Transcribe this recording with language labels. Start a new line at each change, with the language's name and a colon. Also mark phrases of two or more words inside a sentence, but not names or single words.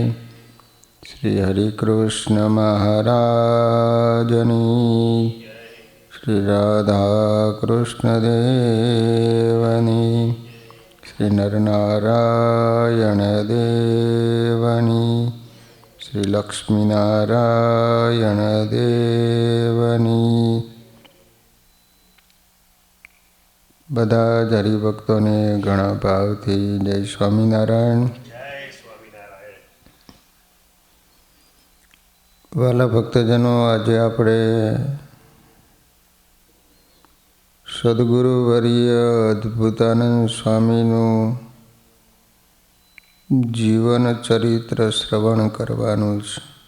Gujarati: શ્રી હરિકૃષ્ણ મહારાજની, શ્રી રાધાકૃષ્ણ દેવની, શ્રી નરનારાયણ દેવની, શ્રી લક્ષ્મીનારાયણ દેવની। બધા જ હરિભક્તોને ઘણા ભાવથી જય સ્વામિનારાયણ. વાલા ભક્તજનો, આજે આપણે સદગુરુ વર્ય અદ્ભુતાનંદ સ્વામીનું જીવન ચરિત્ર શ્રવણ કરવાનું છે.